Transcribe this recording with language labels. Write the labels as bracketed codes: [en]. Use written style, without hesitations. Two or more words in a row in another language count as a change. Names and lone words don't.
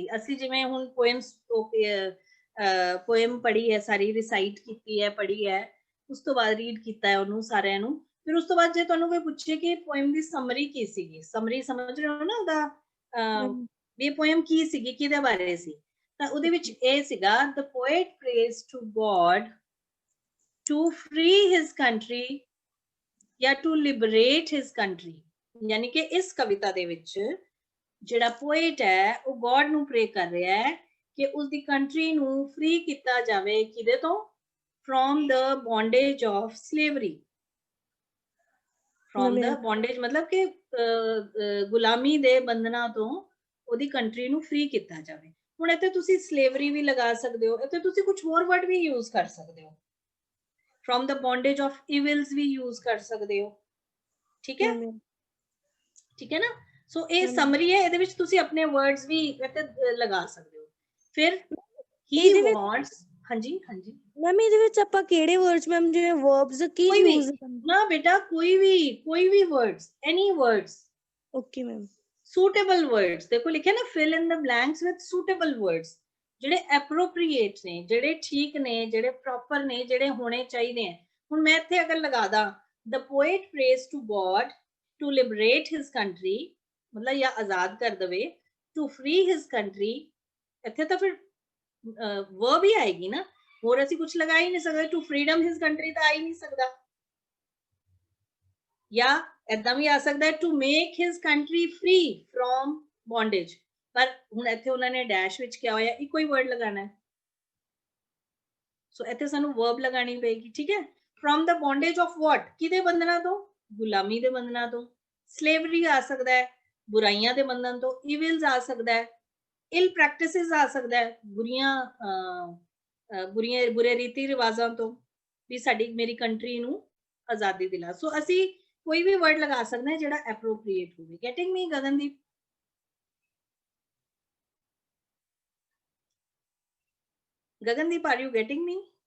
[pa] ਅਸੀਂ ਜਿਵੇਂ ਹੁਣ ਪੋਇਮ ਪੜ੍ਹੀ ਹੈ, ਸਾਰੀ ਰਿਸਾਈਟ ਕੀਤੀ ਹੈ, ਪੜ੍ਹੀ ਹੈ, ਉਸ ਤੋਂ ਬਾਅਦ ਰੀਡ ਕੀਤਾ ਹੈ ਉਹਨੂੰ ਸਾਰਿਆਂ ਨੂੰ. ਫਿਰ ਉਸ ਤੋਂ ਬਾਅਦ ਜੇ ਤੁਹਾਨੂੰ ਕੋਈ ਪੁੱਛੇ ਕਿ ਪੋਇਮ ਦੀ ਸਮਰੀ ਕੀ ਸੀਗੀ, ਸਮਰੀ ਸਮਝ ਰਹੇ ਹੋ ਨਾ ਉਹਦਾ, ਵੀ ਇਹ ਪੋਇਮ ਕੀ ਸੀਗੀ, ਕਿਹਦੇ ਬਾਰੇ ਸੀ, ਤਾਂ ਉਹਦੇ ਵਿੱਚ ਇਹ ਸੀਗਾ [en] the poet prays to God to free his country [pa] ਜਾਂ [en] to liberate his country. [pa] ਯਾਨੀ ਕਿ ਇਸ ਕਵਿਤਾ ਦੇ ਵਿੱਚ ਜਿਹੜਾ ਪੋਇਟ ਹੈ ਉਹ ਗॉड ਨੂੰ ਪ੍ਰੇ ਕਰ ਰਿਹਾ ਹੈ ਕਿ ਉਸਦੀ ਕੰਟਰੀ ਨੂੰ ਫ੍ਰੀ ਕੀਤਾ ਜਾਵੇ, ਕਿਹਦੇ ਤੋਂ? [en] from the bondage of slavery. from the bondage [pa] ਮਤਲਬ ਕਿ ਗੁਲਾਮੀ ਦੇ ਬੰਧਨਾਂ ਤੋਂ ਉਹਦੀ ਕੰਟਰੀ ਨੂੰ ਫ੍ਰੀ ਕੀਤਾ ਜਾਵੇ. ਹੁਣ ਇੱਥੇ ਤੁਸੀਂ ਸਲੇਵਰੀ ਵੀ ਲਗਾ ਸਕਦੇ ਹੋ, ਇੱਥੇ ਤੁਸੀਂ ਕੁਝ ਹੋਰ ਵਰਡ ਵੀ ਯੂਜ਼ ਕਰ ਸਕਦੇ ਹੋ. [en] from the bondage of evils [pa] ਵੀ ਯੂਜ਼ ਕਰ ਸਕਦੇ ਹੋ. ਠੀਕ ਹੈ, ਠੀਕ ਹੈ ਨਾ. ਸੋ ਇਹ ਸਮਰੀ ਹੈ, ਇਹਦੇ ਵਿੱਚ ਤੁਸੀਂ ਆਪਣੇ ਵਰਡਸ ਵੀ ਇੱਥੇ ਲਗਾ ਸਕਦੇ ਹੋ. [en] ਫਿਰ he wants, [pa] ਹਾਂਜੀ ਹਾਂਜੀ ਮੈਮ ਇਹਦੇ ਵਿੱਚ ਆਪਾਂ ਕਿਹੜੇ ਵਰਡਸ ਮੈਮ, ਜਿਵੇਂ ਵਰਬਸ ਕੀ ਯੂਜ਼ ਨਾ ਬੇਟਾ, ਕੋਈ ਵੀ ਵਰਡਸ, [en] any words. Okay ma'am. suitable words, [pa] ਦੇਖੋ ਲਿਖਿਆ ਨਾ [en] fill in the blanks with suitable words, [pa] ਜਿਹੜੇ appropriate ਨੇ, ਜਿਹੜੇ ਠੀਕ ਨੇ, ਜਿਹੜੇ proper ਨੇ, ਜਿਹੜੇ ਹੋਣੇ ਚਾਹੀਦੇ ਆ. ਹੁਣ ਮੈਂ ਇੱਥੇ ਅਗਰ ਲਗਾ ਦਾਂ [en] the poet prays to God to liberate his country, [pa] ਮਤਲਬ ਜਾਂ ਆਜ਼ਾਦ ਕਰ ਦਵੇ, [en] to free his country, [pa] ਇੱਥੇ ਤਾਂ ਫਿਰ verb ਹੀ ਆਏਗੀ ਨਾ, ਹੋਰ ਅਸੀਂ ਕੁਝ ਲਗਾ ਹੀ ਨਹੀਂ ਸਕਦੇ. [en] to freedom his country [pa] ਤਾਂ ਆ ਹੀ ਨਹੀਂ ਸਕਦਾ. ਜਾਂ ਏਦਾਂ ਵੀ ਆ ਸਕਦਾ ਹੈ [en] to make his country free from bondage, [pa] ਪਰ ਹੁਣ ਇੱਥੇ ਉਹਨਾਂ ਨੇ ਡੈਸ਼ ਵਿੱਚ ਕਿਹਾ ਹੋਇਆ ਇੱਕੋ ਹੀ ਵਰਡ ਲਗਾਣਾ ਹੈ. ਸੋ ਇੱਥੇ ਸਾਨੂੰ verb ਲਗਾਣੀ ਪਏਗੀ. ਠੀਕ ਹੈ. [en] from the bondage of what, [pa] ਕਿਹਦੇ ਬੰਧਨਾਂ ਤੋਂ? ਗੁਲਾਮੀ ਦੇ ਬੰਧਨਾਂ ਤੋਂ. slavery ਆ ਸਕਦਾ ਹੈ, ਬੁਰਾਈਆਂ ਦੇ ਬੰਧਨ ਤੋਂ. evils ਆ ਸਕਦਾ ਹੈ, [en] ill practices [pa] ਆ ਸਕਦਾ ਹੈ, ਬੁਰੇ ਰੀਤੀ ਰਿਵਾਜ਼ਾਂ ਤੋਂ, ਵੀ ਸਾਡੀ ਮੇਰੀ ਕੰਟਰੀ ਨੂੰ ਆਜ਼ਾਦੀ ਦਿਲਾ. ਸੋ ਅਸੀਂ ਕੋਈ ਵੀ ਵਰਡ ਲਗਾ ਸਕਦੇ ਹਾਂ ਜਿਹੜਾ ਐਪਰੋਪ੍ਰੀਏਟ ਹੋਵੇ. [en] Getting me Gagandeep? Gagandeep, are you getting me?